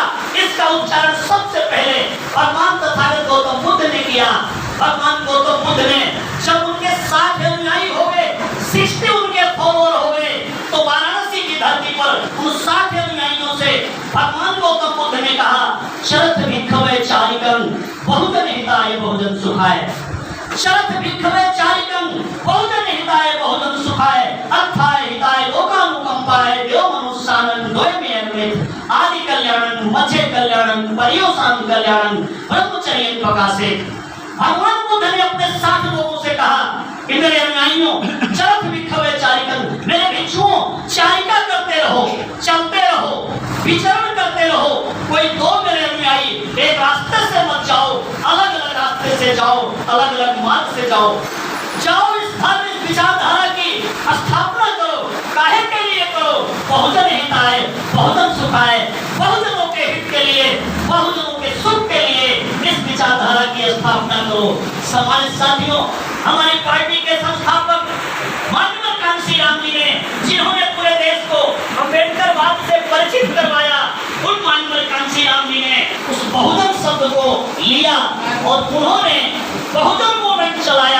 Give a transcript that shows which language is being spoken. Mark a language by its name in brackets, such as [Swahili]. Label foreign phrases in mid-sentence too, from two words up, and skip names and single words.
[Hindi] इसका उच्चारण सबसे पहले भगवान तथागत गौतम बुद्ध ने किया। भगवान गौतम बुद्ध ने जब उनके 60 अनुयायी हो गए, 60 उनके फॉलोअर हो गए, तो वाराणसी की धरती पर उन 60 अनुयायियों से भगवान गौतम बुद्ध ने कहा, [Sanskrit] शरत भिक्षवे चारिकं बहुजन हिताय बहुजन सुखाय। शरत भिक्षवे चारिकं बहुजन हिताय बहुजन सुखाय, अर्थाय हिताय लोकानुकंपाय देव मनुष्यानंद द्वयमेव आदि कल्याणं मध्य कल्याणं पर्योसान कल्याणं ब्रह्मचर्य प्रकाशे। [Hindi] भगवान बुद्ध ने अपने 60 लोगों से कहा कि मेरे अनुयायियों, [Sanskrit] चरत भिक्षवे चारिकं, [Hindi] मेरे भिक्षुओं, चारिका करते रहो, चलते रहो, विचरण करते रहो। कोई दो मेरे अनुयायी एक रास्ते से मत जाओ, अलग अलग रास्ते से जाओ, अलग अलग मार्ग से जाओ। जाओ इस धार्मिक विचारधारा की स्थापना करो। काहे के लिए करो? [Sanskrit] बहुजन हिताय बहुजन सुखाय, [Hindi] बहुजनों के हित के लिए, बहुजनों के सुख के लिए इस विचारधारा की स्थापना करो। समाज साथियों, हमारी पार्टी के संस्थापक माननीय कांशीराम जी ने, जिन्होंने पूरे देश को अम्बेडकरवाद से परिचित करवाया, उन माननीय कांशीराम जी ने उस बहुजन शब्द को लिया और उन्होंने बहुजन मूवमेंट चलाया।